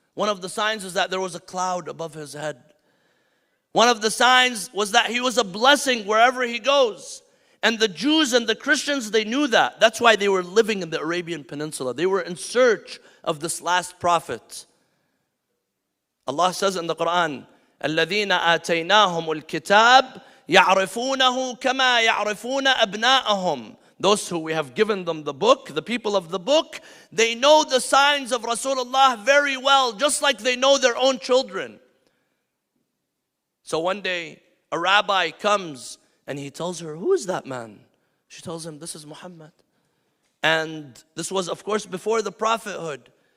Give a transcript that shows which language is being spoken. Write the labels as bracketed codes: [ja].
[en] One of the signs is that there was a cloud above his head. One of the signs was that he was a blessing wherever he goes. And the Jews and the Christians, they knew that. That's why they were living in the Arabian Peninsula. They were in search of this last prophet. Allah says in the Quran, [ar] الَّذِينَ آتَيْنَاهُمُ الْكِتَابِ يَعْرِفُونَهُ كَمَا يَعْرِفُونَ أَبْنَاءَهُم. [en] Those who we have given them the book, the people of the book, they know the signs of Rasulullah very well, just like they know their own children. So one day, a rabbi comes and he tells her, who is that man? She tells him, this is Muhammad. And this was, of course, before the prophethood.